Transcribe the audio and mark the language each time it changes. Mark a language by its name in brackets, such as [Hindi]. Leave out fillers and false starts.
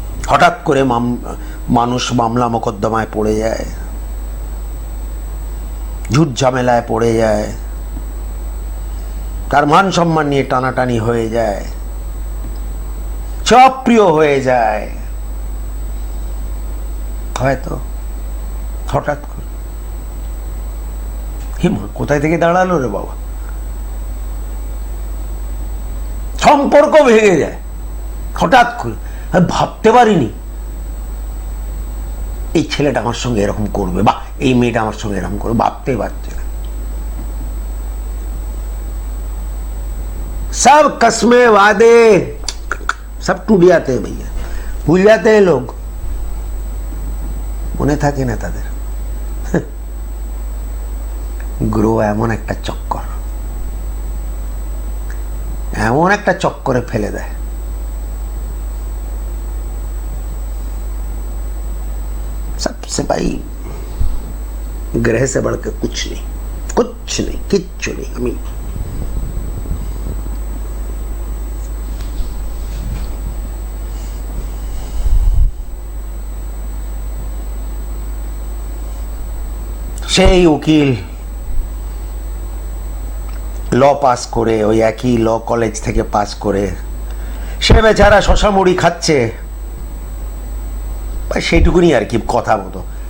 [Bangla] হঠাৎ করে মানুষ মামলা মোকদ্দমায় পড়ে যায়, ঝুট ঝামেলায় পড়ে যায়, তার মান সম্মান নিয়ে টানাটানি হয়ে যায়, অপ্রিয় হয়ে যায়, হয়তো হঠাৎ করে হিমা কোথায় থেকে দাঁড়ালো রে বাবা, সম্পর্ক ভেঙে যায় হঠাৎ করে। আমি ভাবতে পারিনি এই ছেলেটা আমার সঙ্গে এরকম করবে, বা এই মেয়েটা আমার সঙ্গে এরকম করবে, ভাবতে পারছে না। [Hindi] सब कसमें वादे सब टूट जाते हैं भैया, भूल जाते हैं लोग, [Bangla] মনে থাকে না তাদের। গ্রহ এমন একটা চক্কর, এমন একটা চক্করে ফেলে দেয়। [Hindi] सबसे भाई ग्रह से बढ़कर कुछ नहीं, कुछ नहीं, किच्छु नहीं। [Bangla] আমি সেই উকিল ল পাস করে, ওই একই ল কলেজ থেকে পাস করে, সে বেচারা শশা মুড়ি খাচ্ছে, সেইটুকুনি আর কি কথা মতো।